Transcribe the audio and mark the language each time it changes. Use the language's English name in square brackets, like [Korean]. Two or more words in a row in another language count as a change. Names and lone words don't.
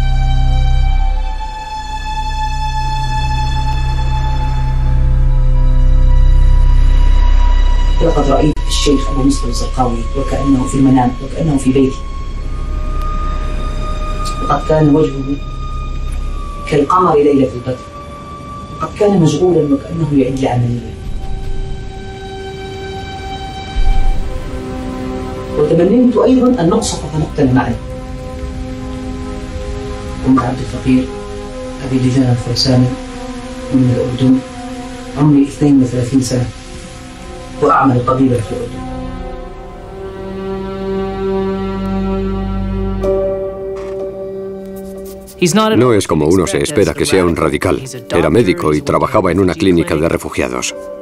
[Arabic] لقد رأيت الشيخ أبو مصطفى الزرقاوي وكأنه في المنام وكأنه في بيتي وقد كان وجهه كالقمر ليلة البدر وقد كان مشغولا وكأنه يعد لعملية وتمنيت أيضا أن نقصف فنقتل معا. أم عبد الفقير أبي لجان الخرساني من الأردن عمري 32 سنة وأعمل طبيبا في الأردن. [Spanish] No es como uno se espera que sea un radical. Era médico y trabajaba en una clínica de refugiados.